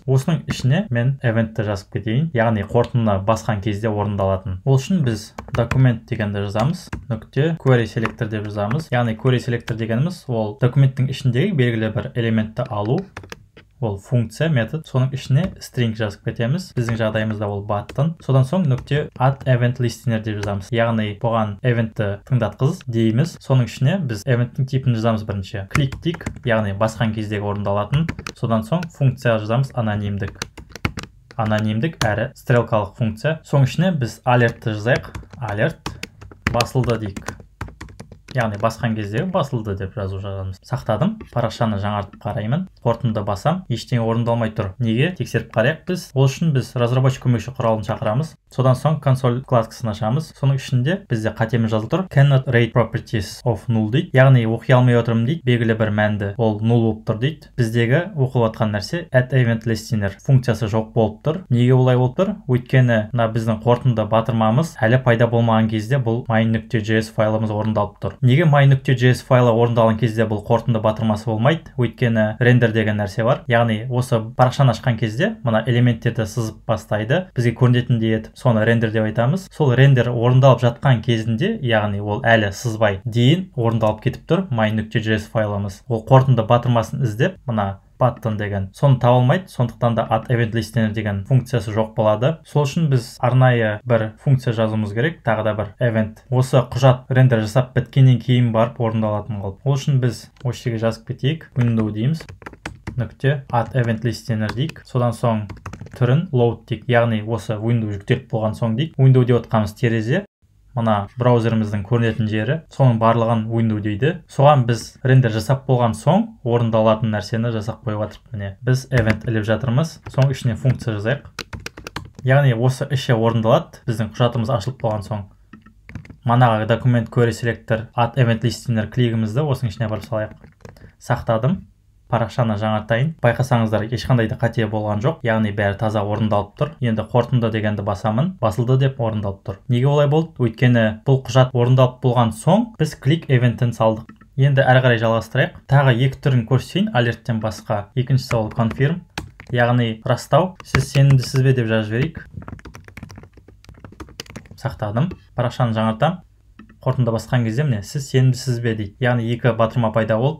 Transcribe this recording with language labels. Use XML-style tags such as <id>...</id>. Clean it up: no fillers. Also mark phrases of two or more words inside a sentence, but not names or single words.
<kk>Осының ішіне мен eventті жазып кетейін, яғни қорытындыны басқан кезде орындалатын. Ол үшін біз document дегенді жазамыз, нүкте</kk> <en>query selector</en> <kk>деп жазамыз. Яғни</kk> <en>query selector</en> <kk>дегеніміз ол документтің ішіндегі белгілі бір элементті алу. Ол функция, метод. Соның ішіне string жазып кетеміз. Біздің жағдайымызда ол button. Содан соң нүкте</kk> <en>add event listener</en> <kk>деп жазамыз. Яғни бұған eventті тыңдатқыз дейміз. Соның ішіне біз evenттің типін жазамыз бірінші. Click дейік, яғни басқан кездегі орындалатын. Содан соң функция жазамыз анонимдік. Анонимдік әрі стрелкалық функция. Соның ішіне біз alertті жазайық. Alert басылды дейік. Яғни басқан кездегі басылды деп жазу жазамыз. Сақтадым. Парақшаны жаңартып қараймын. Қорытынды басам, ештеңе орындалмай тұр. Неге? Тексеріп қарайық біз. Ол үшін біз разработчик көмекші құралын шақырамыз. Содан соң консоль вкладкасын ашамыз. Соның ішінде бізде қатеміз жазылып тұр.</kk> <en>Cannot read properties of null дейді.</en> <kk>Яғни оқи алмай отырмын дейді. Белгілі бір мәнді ол null болып тұр дейді. Біздегі оқылып жатқан нәрсе</kk> <en>add event listener</en> <kk>функциясы жоқ болып тұр. Неге олай болып тұр? Өйткені мына біздің қорытынды батырмамыз әлі пайда болмаған кезде бұл my.js файлымыз орындалып тұр. Неге my.js файлы орындалған кезде бұл қорытынды батырмасы болмайды? Өйткені render деген нәрсе бар. Яғни осы парақшаны ашқан кезде мына элементтерді сызып бастайды. Бізге көрінетіндей етіп соны render деп айтамыз. Сол render орындалып жатқан кезінде, яғни ол әлі сызбай дейін орындалып кетіп тұр my.js файлымыз. Ол қорытынды батырмасын іздеп, мына button деген соны таба алмайды. Сондықтан да</kk> <en>add event listener</en> <kk>деген функциясы жоқ болады. Сол үшін біз арнайы бір функция жазуымыз керек, тағы да бір event. Осы құжат рендер жасап біткеннен кейін барып орындалатын қылып. Ол үшін біз осы жерге жазып кетейік. Window дейміз. Нүкте</kk> <en>add event listener</en> <kk>дейік. Содан соң түрін load дейік. Яғни осы window жүктеліп болған соң дейік. Window деп отқанымыз терезе. Мына браузеріміздің көрінетін жері, соның барлығын window дейді. Соған біз рендер жасап болған соң орындалатын нәрсені жасап қойып жатырмыз. Міне біз event іліп жатырмыз. Соң ішіне функция жазайық. Яғни осы іші орындалады біздің құжатымыз ашылып болған соң. Манаға</kk> <en>document query selector add event listener</en> <kk>клигімізді осының ішіне барып салайық. Сақтадым. Парақшаны жаңартайын. Байқасаңыздар, ешқандай да қате болған жоқ. Яғни бәрі таза орындалып тұр. Енді қорытынды дегенді басамын. Басылды деп орындалып тұр. Неге олай болды? Өйткені бұл құжат орындалып болған соң біз</kk> <en>click eventін</en> <kk>салдық. Енді әрі қарай жалғастырайық. Тағы екі түрін көрсетейін alerттен басқа. Екіншісі ол confirm, яғни растау. Сіз сенімдісіз бе деп жазып жіберейік. Сақтадым. Парақшаны жаңартам. Қорытынды басқан кезде міне сіз сенімдісіз бе дейді. Яғни екі батырма пайда болды.</kk>